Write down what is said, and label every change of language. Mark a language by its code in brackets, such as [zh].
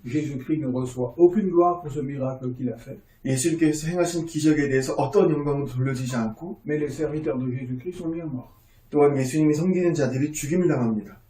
[fr] Jésus-Christ ne reçoit aucune gloire pour ce miracle qu'il a fait, [ko] 예수님께서 행하신 기적에 대해서 어떤 영광도 돌려지지 않고 [fr] mais les serviteurs de Jésus-Christ sont bien morts. [ko] 또한 예수님이 섬기는 자들이 죽임을 당합니다.